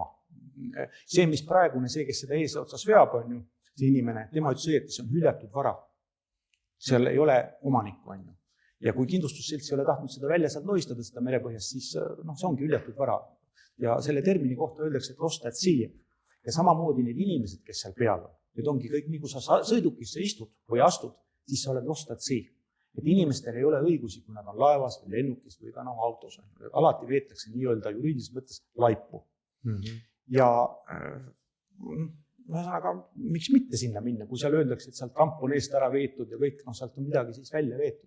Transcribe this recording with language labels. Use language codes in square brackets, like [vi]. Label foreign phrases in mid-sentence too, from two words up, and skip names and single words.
[et] See, mis praegune, see, kes seda eesotsas veab, on ju, see inimene, tema ütles, et see on hüljatud vara. Seal ei ole omanikku, on ju. Ja kui kindlustusselts ei ole tahtnud seda välja saad loistada, seda merepõhjast, siis see ongi hüljatud vara. Ja selle termini kohta öeldakse, et [en] lost at sea. [et] Ja samamoodi need inimesed, kes seal peal on, need ongi kõik, nii kui sa sõidukisse istud või astud, siis sa oled [en] lost at sea. [et] Et inimestel ei ole õigusi, kui nad on laevas või lennukis või ka autos. Alati veetakse nii-öelda juriidilises mõttes laipu. Ja aga miks mitte sinna minna, kui seal öeldakse, et sealt ramp on eest ära veetud ja kõik, sealt on midagi siis välja veetud.